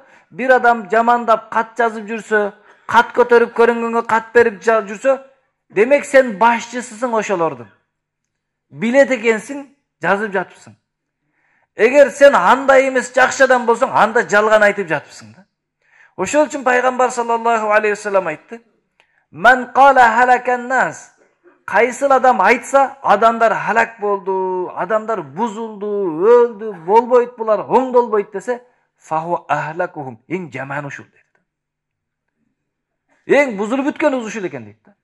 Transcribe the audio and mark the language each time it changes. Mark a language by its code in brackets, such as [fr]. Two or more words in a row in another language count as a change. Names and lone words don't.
[ky] Бир адам жамандап кат жазып жүрсө, кат көтөрүп көрүнгөнгө кат берип жүрсө, демек сен башчысысың ошолордун. Билет экенсиң, жазып жатыпсың. Эгер сен андай эмес жакшы адам болсоң, анда жалган айтып жатыпсың да. Ошол үчүн пайгамбар [ar] صلى الله عليه وسلم [ky] айтты: [ar] "من قال هلك الناس", [ky] кайсыл адам айтса, адамдар халак болду, адамдар бузулду, өлдү, болбойт булар, оңдолбойт десе, [ar] فهو أهلكهم, [ky] эң жаман ушул дейт. Эң бузулуп бүткөн ушул экен дейт да.